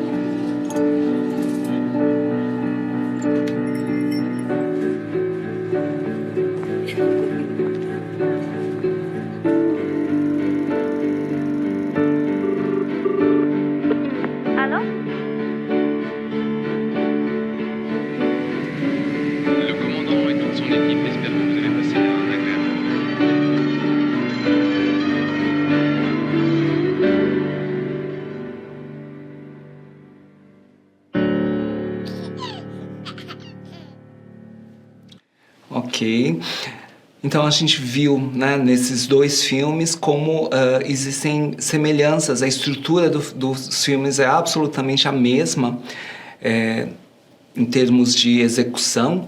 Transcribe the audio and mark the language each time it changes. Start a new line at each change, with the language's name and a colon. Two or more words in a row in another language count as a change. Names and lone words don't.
French: Allô? Le commandant et toute son équipe espèrent que vous allez passer un agréable moment. Ok.
Portuguese: Então a gente viu, né, nesses dois filmes como existem semelhanças, a estrutura dos filmes é absolutamente a mesma em termos de execução.